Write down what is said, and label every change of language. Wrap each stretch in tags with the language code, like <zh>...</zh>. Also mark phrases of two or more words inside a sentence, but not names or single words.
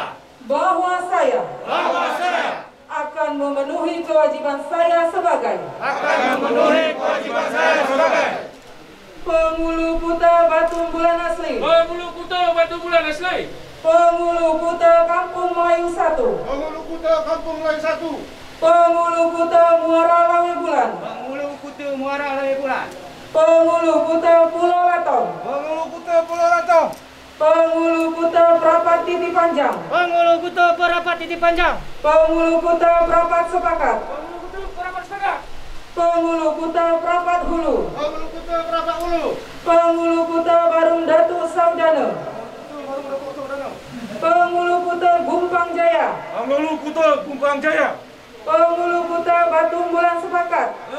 <id>Bahwa saya akan memenuhi kewajiban saya sebagai Penghulu Kuta Batu Bulan Asli, Penghulu Kuta Kampung Melayu 1, Penghulu Kuta Muara Lawe Bulan, Penghulu Kuta Pulau Latong, Penghulu Kuta Prapat Titi Panjang, Penghulu Kuta Prapat Sepakat, Penghulu Kuta Prapat Hulu, Penghulu Kuta Barum Datu Saudana, Penghulu Kuta Gumpang Jaya, Penghulu Kuta Batu Bulan Sepakat,</id>